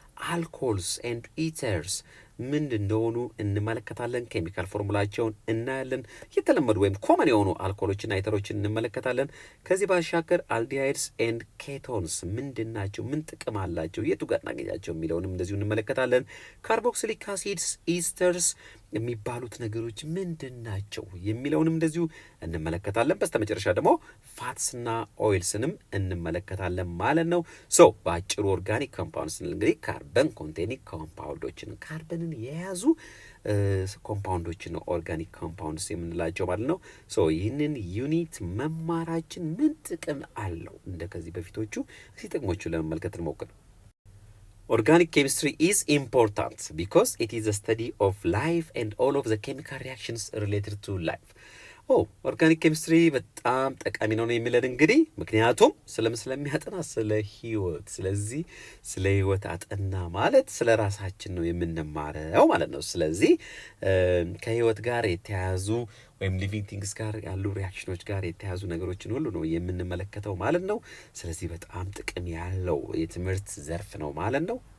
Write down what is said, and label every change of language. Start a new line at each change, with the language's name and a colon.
Amharic: አልኮልስ ኤንድ ኢተርስ ምን እንደሆኑ እንመለከታለን። ኬሚካል ፎርሙላቸውን እናያለን። የተለመዱ ወይም ኮመን የሆኑ አልኮሎችና ኢተሮችን እንመለከታለን። ከዚህ ባሻገር አልዲሃይድስ ኤንድ ኬቶንስ ምንድን ናቸው፣ ምን ጥቅም አላቸው፣ የቱ ጋር እናገኛቸው የሚለውንም እንደዚሁ እንመለከታለን። ካርቦክሲሊክ አሲድስ፣ ኢስተርስ የሚባሉት ነገሮች ምንድን ናቸው የሚለውንም እንደዚሁ እንመለከታለን። በስተመጨረሻ ደግሞ ፋትስና ኦይልስንም እንመለከታለን ማለት ነው። በአጭሩ ኦርጋኒክ ኮምፓውንድ ስንል እንግዲህ ካርበን ኮንቴኒንግ ኮምፓውንዶችን ካርበንን የያዙ ኮምፓውንዶችን ነው ኦርጋኒክ ኮምፓውንድስ የምንላቸው ማለት ነው። ይህንን ዩኒት መማራችን ምን ጥቅም አለው? እንደ ከዚህ በፊቶቹ ጥቅሞቹ ለመመልከት እንሞክር።
English: Organic chemistry is important because it is a study of life and all of the chemical reactions related to life.
Amharic: ኦርጋኒክ ኬሚስትሪ በጣም ጠቃሚ ነው የሚለን እንግዲህ ምክንያቱም ስለሚያጠና ስለ ህይወት፣ ስለዚህ ስለ ህይወት አጠና ማለት ስለ ራሳችን ነው የምንማረው ማለት ነው። ስለዚህ ከህይወት ጋር የተያዙ ወይም ሊቪንግ ቲንግስ ጋር ያሉ ሪያክሽኖች ጋር የተያዙ ነገሮችን ሁሉ ነው የምንመለከተው ማለት ነው። ስለዚህ በጣም ጥቅም ያለው የትምህርት ዘርፍ ነው ማለት ነው።